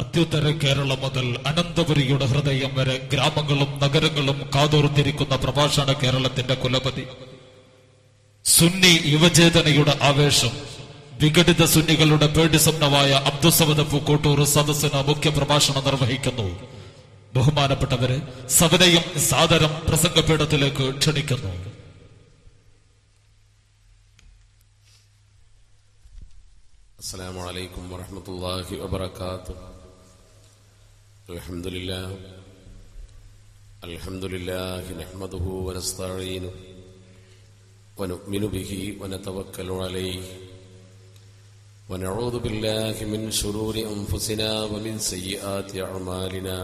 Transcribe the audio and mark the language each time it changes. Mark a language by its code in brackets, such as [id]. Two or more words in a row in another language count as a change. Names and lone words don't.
[ml] മധ്യുത്തര കേരളം മുതൽ അനന്തപുരിയുടെ ഹൃദയം വരെ ഗ്രാമങ്ങളും നഗരങ്ങളും കാതോർത്തിരിക്കുന്ന പ്രഭാഷണ കേരളത്തിന്റെ കുലപതി, സുന്നി യുവചേതനയുടെ ആവേശം, വിഘടിത സുന്നികളുടെ പേടിസ്വപ്നമായ അബ്ദുസമദ് പൂക്കോട്ടൂർ സദസ്സിന് മുഖ്യ പ്രഭാഷണം നിർവഹിക്കുന്നു. ബഹുമാനപ്പെട്ടവരെ സവിനയം സാദരം പ്രസംഗപീഠത്തിലേക്ക് ക്ഷണിക്കുന്നു. [ar] السلام عليكم ورحمة الله وبركاته. الحمد لله نحمده ونستعينه ونؤمن به ونتوكل عليه ونعوذ بالله من شرور أنفسنا ومن سيئات أعمالنا.